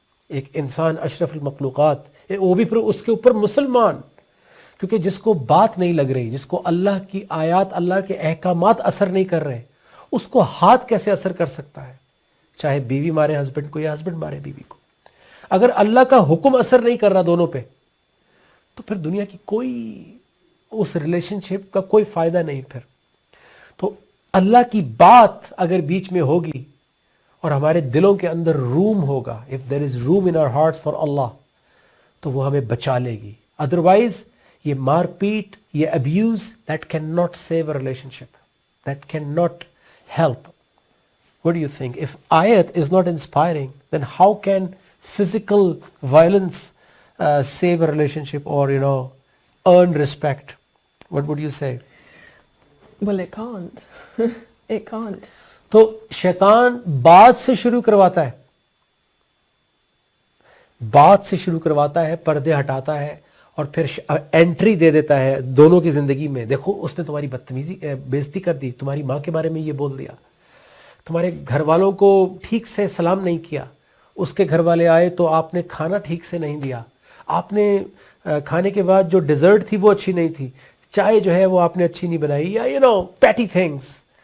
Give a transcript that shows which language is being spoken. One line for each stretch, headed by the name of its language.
Urdu: ایک انسان اشرف المخلوقات، وہ بھی پھر اس کے اوپر مسلمان، کیونکہ جس کو بات نہیں لگ رہی، جس کو اللہ کی آیات، اللہ کے احکامات اثر نہیں کر رہے، اس کو ہاتھ کیسے اثر کر سکتا ہے؟ چاہے بیوی مارے ہسبینڈ کو یا ہسبینڈ مارے بیوی کو، اگر اللہ کا حکم اثر نہیں کر رہا دونوں پہ، تو پھر دنیا کی کوئی اس ریلیشن شپ کا کوئی فائدہ نہیں. پھر تو اللہ کی بات اگر بیچ میں ہوگی اور ہمارے دلوں کے اندر روم ہوگا،
English: if there is room in our hearts for Allah،
Urdu: تو وہ ہمیں بچا لے گی. ادروائز یہ مار پیٹ، یہ abuse,
English: that cannot save a relationship، that cannot help. What do you think? If ayat is not inspiring, then how can physical violence save a relationship or, earn respect? What would you say? Well, it can't. It can't.
Urdu: تو شیطان بات سے شروع کرواتا ہے، بات سے شروع کرواتا ہے، پردے ہٹاتا ہے، اور پھر انٹری دے دیتا ہے دونوں کی زندگی میں. دیکھو اس نے تمہاری بدتمیزی بےزتی کر دی، تمہاری ماں کے بارے میں یہ بول دیا، تمہارے گھر والوں کو ٹھیک سے سلام نہیں کیا، اس کے گھر والے آئے تو آپ نے کھانا ٹھیک سے نہیں دیا، آپ نے کھانے کے بعد جو ڈیزرٹ تھی وہ اچھی نہیں تھی، چائے جو ہے وہ آپ نے اچھی نہیں بنائی، یا پیٹی تھنگس.